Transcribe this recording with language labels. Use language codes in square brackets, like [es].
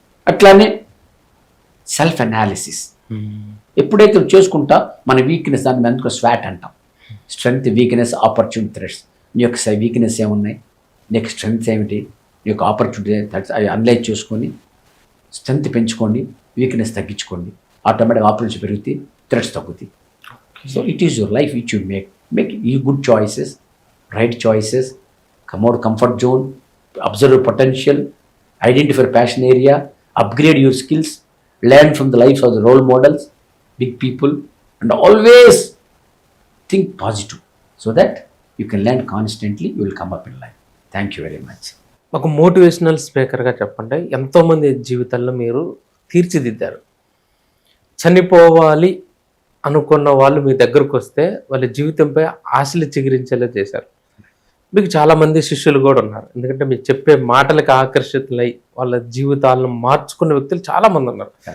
[te] అట్లానే self analysis ఎప్పుడైతే చేసుకుంటా మన వీక్నెస్, దాన్ని అందుకో స్వాట్ అంటాం. Strength, weakness, opportunity, threats. నీ యొక్క వీక్నెస్ ఏమున్నాయి, నీకు స్ట్రెంగ్త్ ఏమిటి, నీ యొక్క ఆపర్చునిటీ అవి అనలైజ్ చేసుకొని స్ట్రెంగ్త్ పెంచుకోండి, వీక్నెస్ తగ్గించుకోండి. ఆటోమేటిక్ ఆపర్చునిటీ పెరుగుతాయి, థ్రెట్స్ తగ్గుతాయి. [en] So it is your life which you make the good choices, right choices, come out comfort zone, observe potential, identify passion area, upgrade your skills, learn from the life of the role models, big people, and always think positive so that you can learn constantly, you will come up in life. Thank you very much. [te] ఒక motivational స్పీకర్గా చెప్పండి, ఎంతోమంది జీవితాల్లో మీరు తీర్చిదిద్దారు. చనిపోవాలి అనుకున్న వాళ్ళు మీ దగ్గరకు వస్తే వాళ్ళ జీవితంపై ఆశలు చిగురించేలా చేశారు. మీకు చాలామంది శిష్యులు కూడా ఉన్నారు, ఎందుకంటే మీరు చెప్పే మాటలకు ఆకర్షితులై వాళ్ళ జీవితాలను మార్చుకున్న వ్యక్తులు చాలామంది ఉన్నారు.